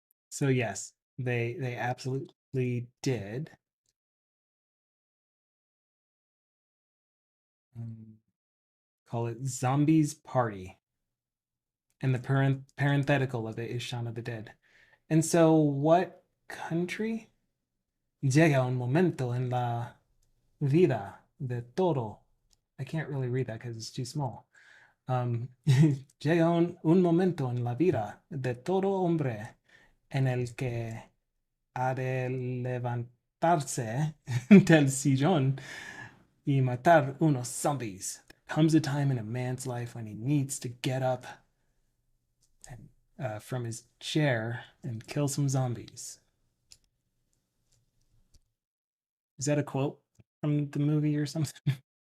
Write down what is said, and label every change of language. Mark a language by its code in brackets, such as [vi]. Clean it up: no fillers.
[en] So yes, they absolutely did. Call it Zombies Party. And the parenthetical of it is Shaun of the Dead. And so what country? [es] Llega un momento en la vida de todo. [en] I can't really read that because it's too small. [es] Llega un momento en la vida de todo hombre en el que ha de levantarse del sillón y matar unos zombies. [en] There comes a time in a man's life when he needs to get up and, from his chair and kill some zombies. Is that a quote from the movie or something?